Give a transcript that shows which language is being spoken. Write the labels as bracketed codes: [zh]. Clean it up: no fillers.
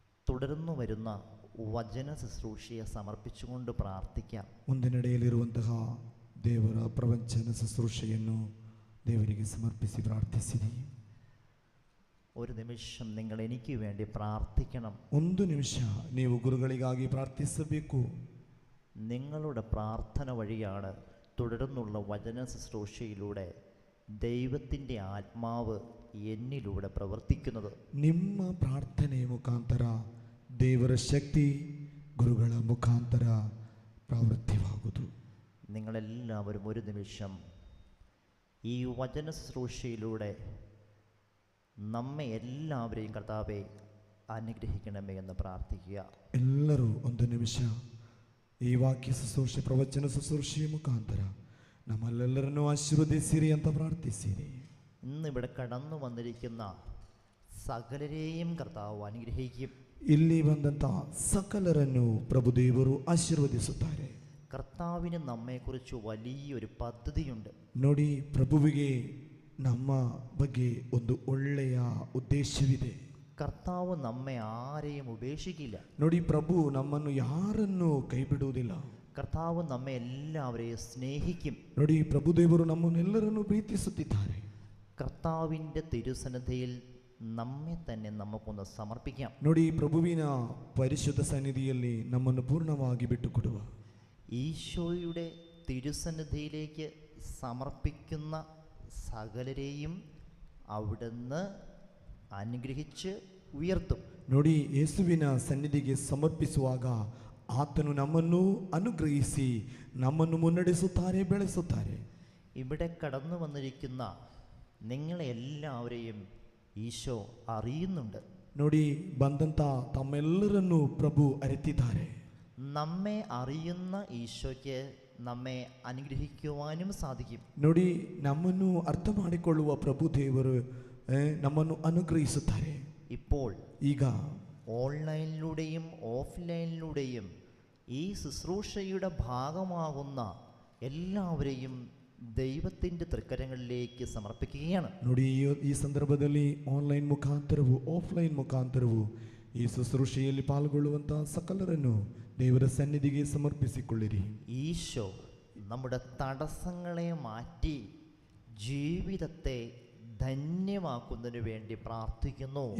[ml] തുടർന്നു വരുന്ന വചന ശുശ്രൂഷയെ സമർപ്പിച്ചുകൊണ്ട് പ്രാർത്ഥിക്കാം. [kn] ಮುಂದಿನಡೆಯಲ್ಲಿರುವಂತಹ ದೇವರ ಪ್ರವಚನ ಶುಶ್ರೂಷೆಯನ್ನು ದೇವರಿಗೆ ಸಮರ್ಪಿಸಿ ಪ್ರಾರ್ಥಿಸಿರಿ. [ml] ഒരു നിമിഷം നിങ്ങൾ എനിക്ക് വേണ്ടി പ്രാർത്ഥിക്കണം. [kn] ಒಂದು ನಿಮಿಷ ನೀವು ಗುರುಗಳಿಗಾಗಿ ಪ್ರಾರ್ಥಿಸಬೇಕು. [ml] നിങ്ങളുടെ പ്രാർത്ഥന വഴിയാണ് തുടർന്നുള്ള വചന ശുശ്രൂഷയിലൂടെ ദൈവത്തിൻ്റെ ആത്മാവ് എന്നിലൂടെ പ്രവർത്തിക്കുന്നത്. [kn] ನಿಮ್ಮ ಪ್ರಾರ್ಥನೆಯ ಮುಖಾಂತರ ದೇವರ ಶಕ್ತಿ ಗುರುಗಳ ಮುಖಾಂತರ ಪ್ರವೃತ್ತಿವಾಗುವುದು. [ml] നിങ്ങളെല്ലാവരും ഒരു നിമിഷം ഈ വചന ശുശ്രൂഷയിലൂടെ നമ്മെ എല്ലാവരെയും കർത്താവെ അനുഗ്രഹിക്കണമേ എന്ന് പ്രാർത്ഥിക്കുക. [kn] ಎಲ್ಲರೂ ಒಂದು ನಿಮಿಷ ಈ ವಾಕ್ಯ ಶುಶ್ರೂಷೆ ಪ್ರವಚನ ಶುಶ್ರೂಷೆಯ ಮುಖಾಂತರ ನಮ್ಮಲ್ಲೆಲ್ಲರನ್ನು ಆಶೀರ್ವದಿಸಿರಿ ಅಂತ ಪ್ರಾರ್ಥಿಸಿರಿ. [ml] ഇന്നിവിടെ കടന്നു വന്നിരിക്കുന്ന സകലരെയും കർത്താവ് അനുഗ്രഹിക്കും. [kn] ಇಲ್ಲಿ ಬಂದಂತ ಸಕಲರನ್ನು ಪ್ರಭುದೇವರು ಆಶೀರ್ವದಿಸುತ್ತಾರೆ. [ml] കർത്താവിന് നമ്മെക്കുറിച്ച് വലിയൊരു പദ്ധതിയുണ്ട്. [kn] ನೋಡಿ, ಪ್ರಭುವಿಗೆ ನಮ್ಮ ಬಗ್ಗೆ ಒಂದು ಒಳ್ಳೆಯ ಉದ್ದೇಶವಿದೆ. [ml] കർത്താവ് നമ്മെ ആരെയും ഉപേക്ഷിക്കില്ല. [kn] ನೋಡಿ, ಪ್ರಭು ನಮ್ಮನ್ನು ಯಾರನ್ನು ಕೈ ಬಿಡುವುದಿಲ್ಲ. [ml] കർത്താവ് നമ്മെ എല്ലാവരെയും സ്നേഹിക്കും. [kn] ನೋಡಿ, ಪ್ರಭುದೇವರು ನಮ್ಮನ್ನೆಲ್ಲರನ್ನು ಪ್ರೀತಿಸುತ್ತಿದ್ದಾರೆ. [ml] കർത്താവിൻ്റെ തിരുസന്നിധിയിൽ നമ്മെ തന്നെ നമുക്കൊന്ന് സമർപ്പിക്കാം. [kn] ನೋಡಿ, ಪ್ರಭುವಿನ ಪರಿಶುದ್ಧ ಸನ್ನಿಧಿಯಲ್ಲಿ ನಮ್ಮನ್ನು ಪೂರ್ಣವಾಗಿ ಬಿಟ್ಟುಕೊಡುವ. [ml] ഈശോയുടെ തിരുസന്നിധിയിലേക്ക് സമർപ്പിക്കുന്ന സകലരെയും അവിടുന്ന് അനുഗ്രഹിച്ച് ഉയർത്തും. [kn] ನೋಡಿ, ಯೇಸುವಿನ ಸನ್ನಿಧಿಗೆ ಸಮರ್ಪಿಸುವಾಗ ಆತನು ನಮ್ಮನ್ನು ಅನುಗ್ರಹಿಸಿ ನಮ್ಮನ್ನು ಮುನ್ನಡೆಸುತ್ತಾರೆ, ಬೆಳೆಸುತ್ತಾರೆ. [ml] ഇവിടെ കടന്നു വന്നിരിക്കുന്ന നിങ്ങളെ എല്ലാവരെയും ഈശോ അറിയുന്നുണ്ട്. [kn] ನೋಡಿ, ಬಂದಂತ ತಮ್ಮೆಲ್ಲರನ್ನು ಪ್ರಭು ಅರಿತಿದ್ದಾರೆ. [ml] നമ്മെ അറിയുന്ന ഈശോയ്ക്ക് നമ്മെ അനുഗ്രഹിക്കുവാനും സാധിക്കും. [kn] ನೋಡಿ, ನಮ್ಮನ್ನು ಅರ್ಥ ಮಾಡಿಕೊಳ್ಳುವ ಪ್ರಭು ದೇವರು ನಮ್ಮನ್ನು ಅನುಗ್ರಹಿಸುತ್ತಾರೆ. [ml] ഇപ്പോൾ [kn] ಈಗ [ml] ഓൺലൈനിലൂടെയും ഓഫ്ലൈനിലൂടെയും ഈ ശുശ്രൂഷയുടെ ഭാഗമാകുന്ന എല്ലാവരെയും ദൈവത്തിൻ്റെ തൃക്കരങ്ങളിലേക്ക് സമർപ്പിക്കുകയാണ്. [kn] ನೋಡಿ, ಈ ಸಂದರ್ಭದಲ್ಲಿ ಆನ್ಲೈನ್ ಮುಖಾಂತರವೂ ಆಫ್ಲೈನ್ ಮುಖಾಂತರವೂ ಈ ಶುಶ್ರೂಷೆಯಲ್ಲಿ ಪಾಲ್ಗೊಳ್ಳುವಂತಹ ಸಕಲರನ್ನು ದೇವರ ಸನ್ನಿಧಿಗೆ ಸಮರ್ಪಿಸಿಕೊಳ್ಳಿರಿ. [ml] ഈശോ നമ്മുടെ തടസ്സങ്ങളെ മാറ്റി ജീവിതത്തെ ಧನ್ಯವಾക്കുന്നതിന് വേണ്ടി പ്രാർത്ഥിക്കുന്നു.